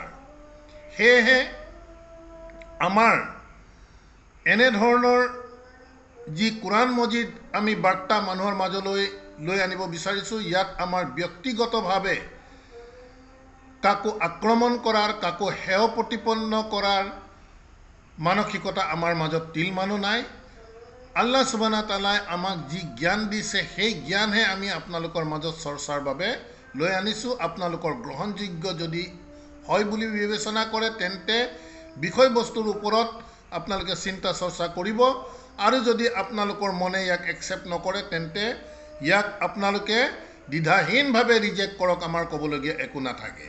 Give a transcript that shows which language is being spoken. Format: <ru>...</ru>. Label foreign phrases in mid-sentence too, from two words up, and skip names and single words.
<as>সেয়েহে আমাৰ এনেধৰণৰ যি কোৰাণ মজিদ আমি বাৰ্তা মানুহৰ মাজলৈ লৈ আনিব বিচাৰিছোঁ, ইয়াত আমাৰ ব্যক্তিগতভাৱে কাকো আক্ৰমণ কৰাৰ, কাকো হেয় প্ৰতিপন্ন কৰাৰ মানসিকতা আমাৰ মাজত তিলমানো নাই।</as> <ar>الله سبحانه وتعالى</ar> <as>আমাক যি জ্ঞান দিছে সেই জ্ঞানহে আমি আপোনালোকৰ মাজত চৰ্চাৰ বাবে লৈ আনিছোঁ। আপোনালোকৰ গ্ৰহণযোগ্য যদি হয় বুলি বিবেচনা কৰে তেন্তে বিষয়বস্তুৰ ওপৰত আপোনালোকে চিন্তা চৰ্চা কৰিব, আৰু যদি আপোনালোকৰ মনে ইয়াক একচেপ্ট নকৰে তেন্তে ইয়াক আপোনালোকে দ্বিধাহীনভাৱে ৰিজেক্ট কৰক, আমাৰ ক'বলগীয়া একো নাথাকে।</as>